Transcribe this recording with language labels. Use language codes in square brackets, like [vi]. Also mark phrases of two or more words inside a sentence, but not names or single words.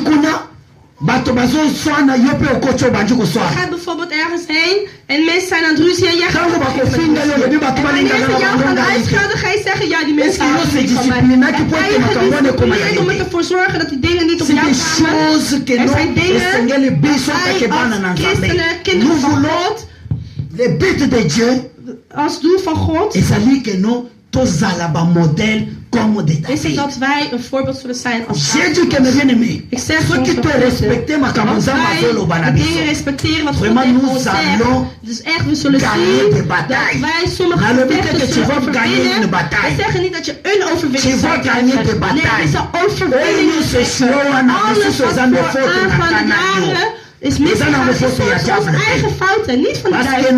[nl] Je gaat bijvoorbeeld ergens heen en mensen zijn aan het ruzie en jij gaat en wanneer ze jou gaan uitschelden, ga je zeggen, ja die mensen houden niet van mij. En ga je gedisciplineerd om ervoor zorgen dat die dingen niet op jou kwamen. Er zijn dingen wij als christenen, kinderen van God, [fr] le but de Dieu [nl] als doel van God is het dat wij een voorbeeld zullen zijn als [fr] J'ai dit que mes bien-aimés, [nl] ik zeg [fr] ceux qui te respectent ma [nl] als wij de dingen respecteren wat God heeft ons zegt. Dus echt, we zullen zien dat wij sommige gevechten zullen overwinnen. We zeggen niet dat je een overwinning zal krijgen. Nee, het is een overwinning. Alles wat voorgaande jaren is misgegaan, is onze eigen fouten, niet van de duivel.